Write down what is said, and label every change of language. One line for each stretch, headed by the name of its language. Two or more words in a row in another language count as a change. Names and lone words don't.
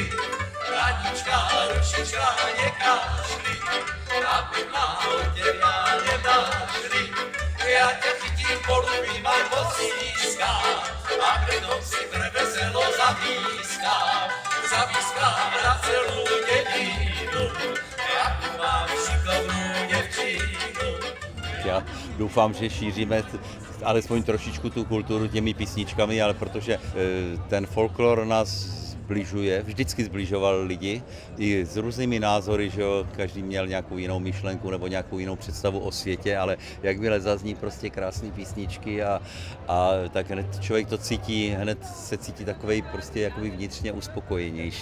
Slovak: Anička, rušička, nekašli, aby na otreba nenašli. Ja ťa chytím, polúbim aj posískam, a predom si preveselo zavískam na celú dedinu, ja tu mám šikovnú devčinu.
Czech: Já doufám, že šíříme alespoň trošičku tu kulturu těmi písničkami, ale protože ten folklor nás zbližuje, vždycky zbližoval lidi i s různými názory, že jo, každý měl nějakou jinou myšlenku nebo nějakou jinou představu o světě, ale jakmile zazní prostě krásné písničky a tak hned člověk to cítí, hned se cítí takovej prostě jakoby vnitřně uspokojenější.